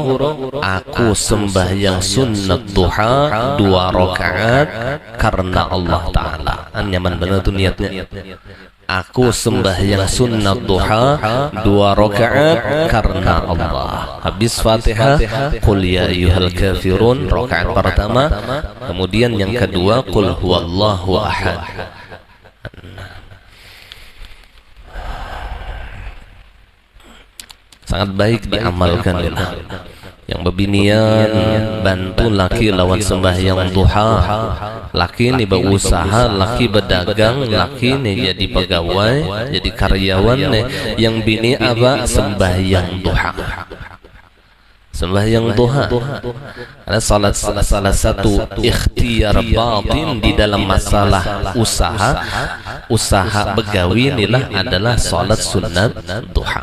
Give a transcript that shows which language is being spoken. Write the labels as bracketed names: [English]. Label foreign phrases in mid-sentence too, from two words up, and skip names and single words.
[Indonesian] Aku sembahyang sunnat duha 2 rakaat karena [Arabic] الله تعالى. [Banjar] Nyaman benar tuh niatnya. Aku sembahyang sunnat duha 2 rakaat karena Allah. [Indonesian] Habis Fatihah [Arabic] قل يا أيها الكافرون [Indonesian] rakaat pertama, kemudian yang kedua [Arabic] قل هو الله أحد. [Indonesian] Sangat baik diamalkan ya. [Banjar] Yang bebinian bantu laki lawan sembahyang duha, laki ini berusaha, laki berdagang, laki ini jadi pegawai, jadi karyawan nih. Yang bini apa sembahyang duha. Sembahyang duha ada salah satu ikhtiar batin di dalam masalah usaha begawi inilah adalah salat sunat duha.